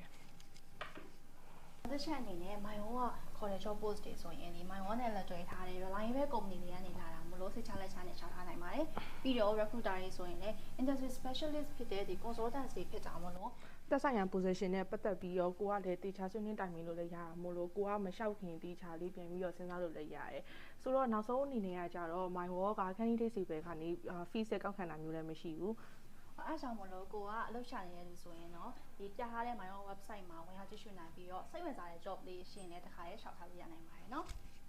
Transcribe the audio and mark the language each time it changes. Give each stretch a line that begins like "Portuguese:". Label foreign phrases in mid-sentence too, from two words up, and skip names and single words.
Burmese: တစ်ချက်အနေနဲ့မိုင်ရောကခေါ်တဲ့
English: job post
Burmese: တွေဆိုရင်ဒီမိုင်ရောနဲ့လက်တွဲထားတဲ့
English: reliable company
Burmese: တွေကနေလာတာမလို့စိတ်ချလက်ချနဲ့ရှောက်ထားနိုင်ပါတယ်ပြီးတော့ recruiter တွေဆိုရင်လည်း
English: industry specialist
Burmese: ဖြစ်တဲ့ဒီ consultant တွေဖြစ်တာမလို့ သက်ဆိုင်ရာ position နဲ့ပတ်သက်ပြီးတော့ကိုကလည်းတေချာဆွေးနွေးတိုင်ပင်လို့လည်းရတာမို့လို့ကိုကမလျှောက်ခင်တေချာလေးပြန်ပြီးတော့စဉ်းစားလို့လည်းရတယ်ဆိုတော့နောက်ဆုံးအနေနဲ့ကကြတော့ my work က candidate စီပဲကနေ fees ကောက်ခံတာမျိုးလည်းမရှိဘူး အားကြောင့်မလို့ကိုကအလုပ်ရှာနေရလို့ဆိုရင်တော့ဒီပြထားတဲ့ my own website မှာဝင်ရောက်ကြည့်ရှုနိုင်ပြီးတော့စိတ်ဝင်စားတဲ့ job လေးရှင်းတဲ့တခါရဲရှောက်ထားလို့ရနိုင်ပါတယ်เนาะ